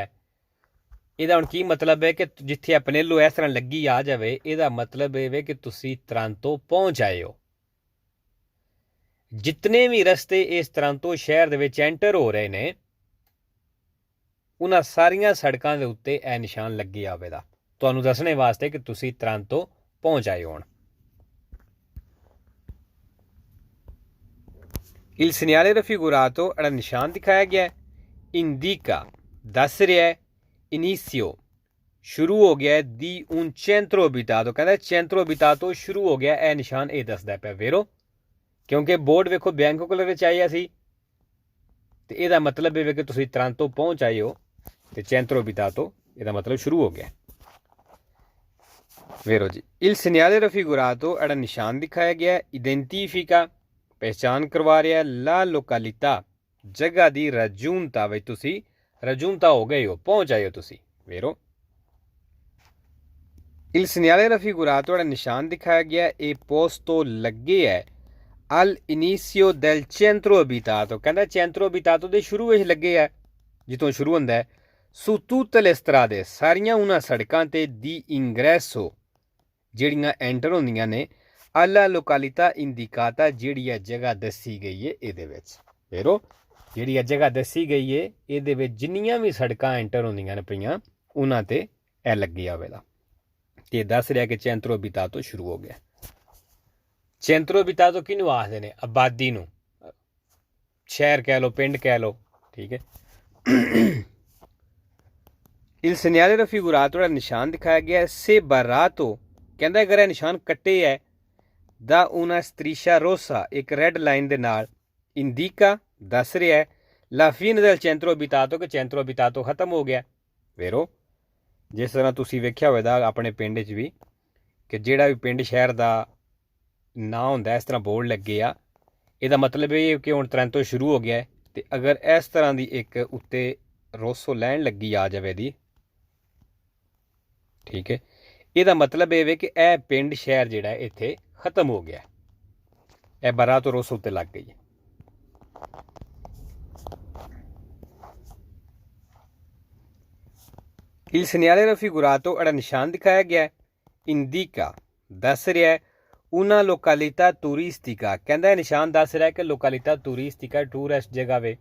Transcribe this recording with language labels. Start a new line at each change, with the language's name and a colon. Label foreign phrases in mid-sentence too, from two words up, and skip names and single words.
Punjabi: ਇਹਦਾ ਹੁਣ ਕੀ ਮਤਲਬ ਹੈ ਕਿ ਜਿੱਥੇ ਅਪਨੇਲੋ ਇਸ ਤਰ੍ਹਾਂ ਲੱਗੀ ਆ ਜਾਵੇ, ਇਹਦਾ ਮਤਲਬ ਇਹ ਵੇ ਕਿ ਤੁਸੀਂ ਤਰਾਂਤੋ ਪਹੁੰਚ ਆਏ ਹੋ। ਜਿਤਨੇ ਵੀ ਰਸਤੇ ਇਸ ਤਰਾਂਤੋ ਸ਼ਹਿਰ ਦੇ ਵਿੱਚ ਐਂਟਰ ਹੋ ਰਹੇ ਨੇ ਉਹਨਾਂ ਸਾਰੀਆਂ ਸੜਕਾਂ ਦੇ ਉੱਤੇ ਇਹ ਨਿਸ਼ਾਨ ਲੱਗੇ ਆਵੇਗਾ ਤੁਹਾਨੂੰ ਦੱਸਣੇ ਵਾਸਤੇ ਕਿ ਤੁਸੀਂ ਤਰਾਂਤੋ ਪਹੁੰਚ ਆਏ ਹੋਣ।
Italian: Il segnale raffigurato al
Punjabi: ਨਿਸ਼ਾਨ ਦਿਖਾਇਆ ਗਿਆ ਹੈ indica ਦੱਸ ਰਿਹਾ ਹੈ inizio ਸ਼ੁਰੂ ਹੋ ਗਿਆ ਹੈ
Italian: di un centro abitato।
Punjabi: ਕਹਿੰਦਾ
Italian: centro abitato
Punjabi: ਸ਼ੁਰੂ ਹੋ ਗਿਆ। ਇਹ ਨਿਸ਼ਾਨ ਇਹ ਦੱਸਦਾ ਪਿਆ ਵੇਰੋ, ਕਿਉਂਕਿ ਬੋਰਡ ਵੇਖੋ ਬਿਆਂਕੋ ਕਲਰ ਵਿੱਚ ਆਇਆ ਸੀ ਤੇ ਇਹਦਾ ਮਤਲਬ ਇਹ ਵੇ ਕਿ ਤੁਸੀਂ ਤਰਾਂਤੋ ਪਹੁੰਚ ਆਏ ਹੋ ਤੇ
Italian: centro abitato
Punjabi: ਇਹਦਾ ਮਤਲਬ ਸ਼ੁਰੂ ਹੋ ਗਿਆ। ਵੇਰੋ ਜੀ,
Italian: il segnale raffigurato al
Punjabi: ਨਿਸ਼ਾਨ ਦਿਖਾਇਆ ਗਿਆ identifica ਪਹਿਚਾਨ ਕਰਵਾ ਰਿਹਾ
Italian: la località
Punjabi: ਜਗ੍ਹਾ ਦੀ ਰਜੂਨਤਾ ਵਿੱਚ ਤੁਸੀਂ ਰਜੂਨਤਾ ਹੋ ਗਏ ਹੋ, ਪਹੁੰਚ ਆਏ ਹੋ ਤੁਸੀਂ। ਵੇਰੋ,
Italian: il segnale raffigurato al
Punjabi: ਨਿਸ਼ਾਨ ਦਿਖਾਇਆ ਗਿਆ ਇਹ ਪੋਸਟੋ ਲੱਗੇ ਹੈ
Italian: al inizio del centro abitato।
Punjabi: ਕਹਿੰਦਾ
Italian: centro abitato
Punjabi: ਦੇ ਸ਼ੁਰੂ ਵਿੱਚ ਲੱਗੇ ਹੈ, ਜਿੱਥੋਂ ਸ਼ੁਰੂ ਹੁੰਦਾ ਹੈ
Italian: su tutte le strade
Punjabi: ਸਾਰੀਆਂ ਉਹਨਾਂ ਸੜਕਾਂ ਤੇ
Italian: di ingresso
Punjabi: ਜਿਹੜੀਆਂ ਐਂਟਰ ਹੁੰਦੀਆਂ ਨੇ
Italian: alla località indicata
Punjabi: ਜਿਹੜੀ ਹੈ ਜਗ੍ਹਾ ਦੱਸੀ ਗਈ ਹੈ ਇਹਦੇ ਵਿੱਚ। ਵੇਰੋ, ਜਿਹੜੀ ਇਹ ਜਗ੍ਹਾ ਦੱਸੀ ਗਈ ਹੈ ਇਹਦੇ ਵਿੱਚ ਜਿੰਨੀਆਂ ਵੀ ਸੜਕਾਂ ਐਂਟਰ ਹੁੰਦੀਆਂ ਨੇ ਪਈਆਂ ਉਹਨਾਂ ਤੇ ਇਹ ਲੱਗੀ ਆਵੇਗਾ ਤੇ ਦੱਸ ਰਿਹਾ ਕਿ
Italian: centro abitato
Punjabi: ਸ਼ੁਰੂ ਹੋ ਗਿਆ।
Italian: centro abitato
Punjabi: ਕਿਹਨੂੰ ਆਖਦੇ ਨੇ? ਆਬਾਦੀ ਨੂੰ, ਸ਼ਹਿਰ ਕਹਿ ਲਓ, ਪਿੰਡ ਕਹਿ ਲਓ, ਠੀਕ ਹੈ।
Italian: il segnale raffigurato
Punjabi: ਦਾ ਨਿਸ਼ਾਨ ਦਿਖਾਇਆ ਗਿਆ
Italian: se barrato।
Punjabi: ਕਹਿੰਦਾ ਅਗਰ ਇਹ ਨਿਸ਼ਾਨ ਕੱਟੇ ਹੈ ਦਾ
Italian: una striscia rossa
Punjabi: ਇੱਕ ਰੈੱਡ ਲਾਈਨ ਦੇ ਨਾਲ indica ਦੱਸ ਰਿਹਾ ਹੈ
Italian: la fine del centro abitato
Punjabi: ਕਿ
Italian: centro abitato
Punjabi: ਖਤਮ ਹੋ ਗਿਆ। ਵੇਰੋ, ਜਿਸ ਤਰ੍ਹਾਂ ਤੁਸੀਂ ਵੇਖਿਆ ਹੋਵੇਗਾ ਆਪਣੇ ਪਿੰਡ 'ਚ ਵੀ ਕਿ ਜਿਹੜਾ ਵੀ ਪਿੰਡ ਸ਼ਹਿਰ ਦਾ ਨਾਂ ਹੁੰਦਾ ਇਸ ਤਰ੍ਹਾਂ ਬੋਰਡ ਲੱਗੇ ਆ, ਇਹਦਾ ਮਤਲਬ ਇਹ ਕਿ ਹੁਣ ਤਰਾਂਤੋ ਸ਼ੁਰੂ ਹੋ ਗਿਆ। ਤੇ ਅਗਰ ਇਸ ਤਰ੍ਹਾਂ ਦੀ ਇੱਕ ਉੱਤੇ ਰੋਸੋ ਲਾਈਨ ਲੱਗੀ ਆ ਜਾਵੇ ਦੀ, ਠੀਕ ਹੈ, ਇਹਦਾ ਮਤਲਬ ਇਹ ਵੇ ਕਿ ਇਹ ਪਿੰਡ ਸ਼ਹਿਰ ਜਿਹੜਾ ਇੱਥੇ ਖਤਮ ਹੋ ਗਿਆ, ਇਹ
Italian: barrato rosso
Punjabi: ਉੱਤੇ ਲੱਗ ਗਈ ਹੈ।
Italian: il segnale raffigurato
Punjabi: ਜਿਹੜਾ ਨਿਸ਼ਾਨ ਦਿਖਾਇਆ ਗਿਆ
Italian: indica
Punjabi: ਦੱਸ ਰਿਹਾ ਹੈ
Italian: una località turistica।
Punjabi: ਕਹਿੰਦਾ ਇਹ ਨਿਸ਼ਾਨ ਦੱਸ ਰਿਹਾ ਕਿ
Italian: località turistica
Punjabi: ਟੂਰਿਸਟ ਜਗ੍ਹਾ ਵੇ।